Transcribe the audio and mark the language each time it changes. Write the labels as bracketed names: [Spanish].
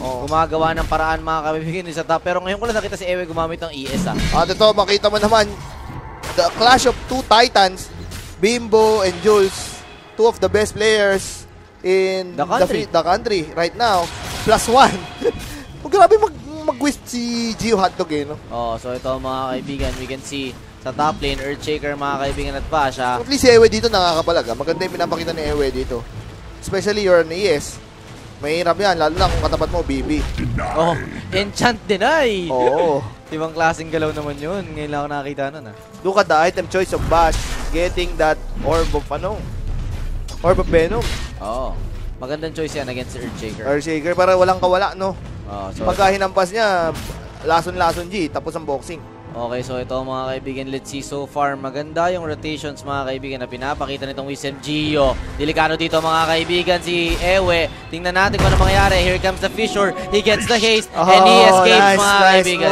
[Filipino] gumagawa ng paraan mga kaibigan sa top. Pero ngayon ko lang nakita si Ewe gumamit ng ES At ito, makita mo naman, [English] the clash of two titans, Bimbo and Jules, two of the best players in the country right now, +1. [Filipino] Grabe mag-twist si Gio Hotdog eh, no? So ito mga kaibigan, [English] we can see [Filipino] sa top lane, Earthshaker mga kaibigan at Pasha. At least si Ewe dito nakakapalaga. Maganda yung pinapakita ni Ewe dito. [English] Especially you're an ES. [Filipino] Mahirap yan, lalo na kung katapat mo, BB. [English] Enchant deny! [Filipino] Oo. Ibang klaseng galaw naman yun. Ngayon lang ako nakakita nun [English] Look at the item choice of Bash. Getting that Orb of Orb of Venom. [Filipino] Magandang choice yan against Earthshaker. Earthshaker, para walang kawala, no? [English] So, [Filipino] pagka hinampas niya, lason-lason G, tapos ang boxing. Okay, so ito mga kaibigan, [English] let's see. So far, [Filipino] maganda yung rotations mga kaibigan na pinapakita nitong Wisem Gio. Delikado dito mga kaibigan si Ewe. Tingnan natin kung ano mangyayari. [English] Here comes the Fissure. He gets the haste and he escapes mga kaibigan.